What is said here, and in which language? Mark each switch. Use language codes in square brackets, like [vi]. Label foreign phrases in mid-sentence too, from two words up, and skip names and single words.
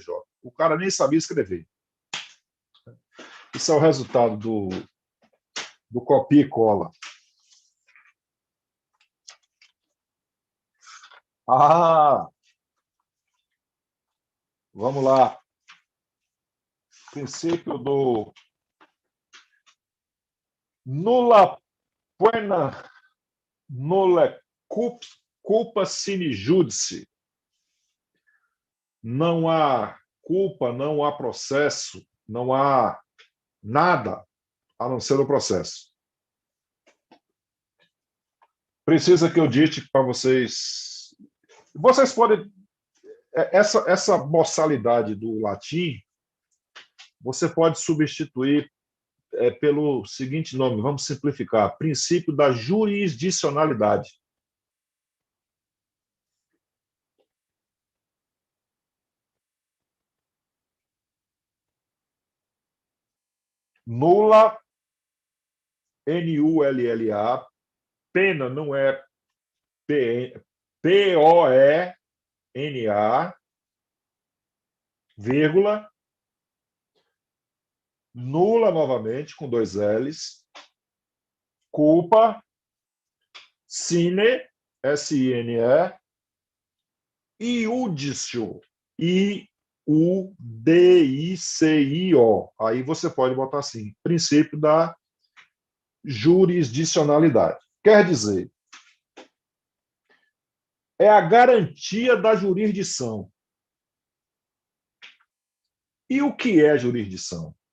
[pt] O cara nem sabia escrever. Isso é o resultado do copia e cola. Vamos lá. Princípio do [la] nulla poena nulla culpa sine judice. [pt] Não há culpa, não há processo, não há nada a não ser o processo. Precisa que eu dite para vocês. Vocês podem essa boçalidade do latim, você pode substituir pelo seguinte nome, vamos simplificar, princípio da jurisdicionalidade. Nula, N-U-L-L-A, pena não é P-O-E-N-A, vírgula, nula novamente, com 2 L's, [la] culpa, sine, S-I-N-E, iudicio, I-U-D-I-C-I-O. [pt] Aí você pode botar assim, princípio da jurisdicionalidade. Quer dizer, é a garantia da jurisdição. E o que é jurisdição?